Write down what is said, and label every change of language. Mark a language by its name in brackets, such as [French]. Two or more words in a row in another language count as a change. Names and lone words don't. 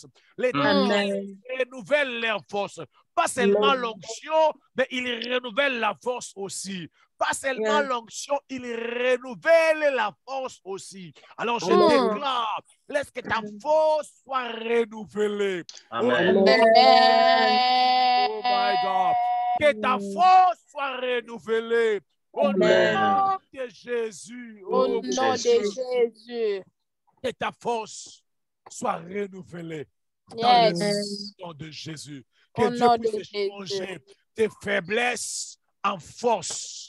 [French] L'Éternel renouvelle leur force. Pas seulement l'onction, mais il renouvelle la force aussi. Pas seulement l'onction, il renouvelle la force aussi. Alors je déclare, laisse que ta force soit renouvelée. Amen. [English] Oh my God. [French] Que ta force soit renouvelée. Au nom de Jésus. Au nom de Jésus. Que ta force soit renouvelée. Yes. Dans le nom de Jésus. Que Au Dieu nom puisse de Jésus. changer tes faiblesses en force.